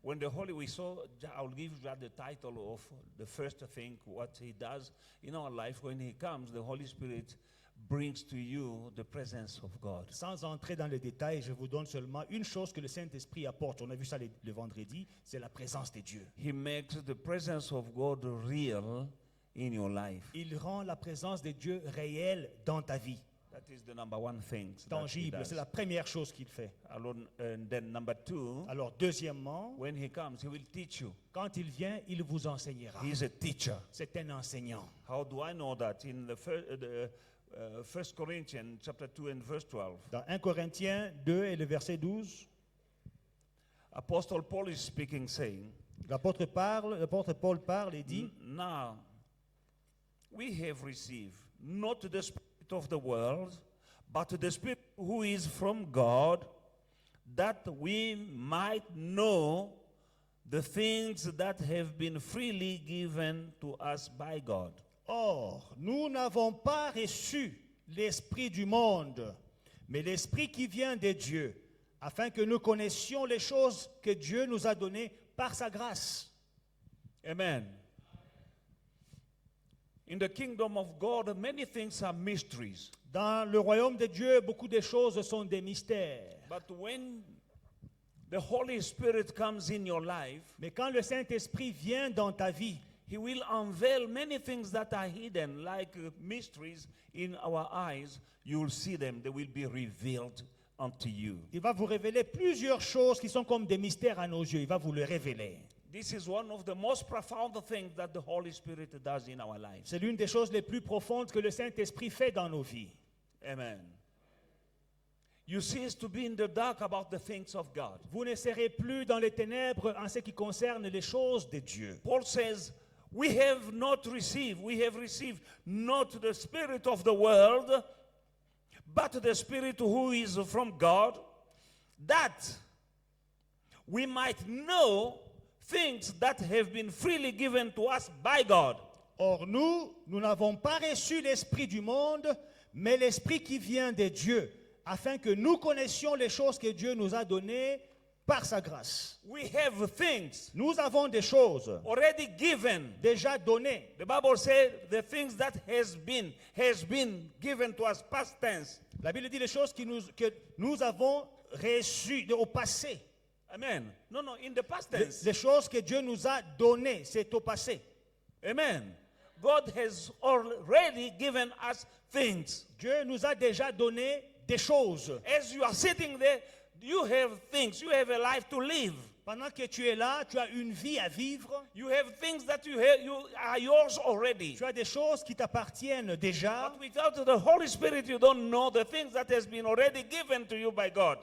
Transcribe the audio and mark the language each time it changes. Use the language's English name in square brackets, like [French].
[English] When the Holy, we saw, I'll give you the title of the first thing, what He does in our life. When He comes, the Holy Spirit brings to you the presence of God. [French] Sans entrer dans les détails, je vous donne seulement une chose que le Saint-Esprit apporte. On a vu ça le vendredi, c'est la présence de Dieu. [English] He makes the presence of God real in your life. [French] Il rend la présence de Dieu réelle dans ta vie, [English] That is the number one thing. that he tangible. does. [French] C'est la première chose qu'il fait. [English] And then number two, [French] Alors, deuxièmement, [English] when He comes, He will teach you. [French] quand il vient, il vous enseignera. [English] He's a teacher. [French] C'est un enseignant. [English] How do I know that? In the First Corinthians chapter 2 and verse 12, [French] Dans 1 Corinthiens 2 et le verset 12, [English] Apostle Paul is speaking, saying, [French] l'apôtre Paul parle et dit, [English] Now we have received not the spirit of the world, but the Spirit who is from God, that we might know the things that have been freely given to us by God. [French] Or, nous n'avons pas reçu l'esprit du monde, mais l'esprit qui vient de Dieu, afin que nous connaissions les choses que Dieu nous a données par sa grâce. [English] Amen. In the kingdom of God, many things are mysteries. [French] Dans le royaume de Dieu, beaucoup de choses sont des mystères. [English] But when the Holy Spirit comes in your life, [French] Mais quand le Saint-Esprit vient dans ta vie, [English] He will unveil many things that are hidden, like mysteries in our eyes. You will see them, they will be revealed unto you. [French] il va vous révéler plusieurs choses qui sont comme des mystères à nos yeux. Il va vous les révéler. [English] This is one of the most profound things that the Holy Spirit does in our lives. [French] C'est l'une des choses les plus profondes que le Saint-Esprit fait dans nos vies. [English] Amen. You cease to be in the dark about the things of God. [French] Vous ne serez plus dans les ténèbres en ce qui concerne les choses de Dieu. [English] Paul says, we have received not the spirit of the world, but the Spirit who is from God, that we might know things that have been freely given to us by God. [French] Or nous n'avons pas reçu l'esprit du monde, mais l'esprit qui vient de Dieu, afin que nous connaissions les choses que Dieu nous a données par sa grâce. [English] We have things [French] Nous avons des choses [English] already given. [French] déjà données. [English] The Bible says the things that has been given to us, past tense. [French] La Bible dit les choses que nous avons reçues au passé. [English] Amen. No, in the past tense. [French] Les choses que Dieu nous a données, c'est au passé. [English] Amen. God has already given us things. [French] Dieu nous a déjà donné des choses. [English] As you are sitting there, you have things. You have a life to live. [French] Pendant que tu es là, tu as une vie à vivre. [English] You have things that you are yours already. [French] Tu as des choses qui t'appartiennent déjà. [English] But without the Holy Spirit, you don't know the things that has been already given to you by God.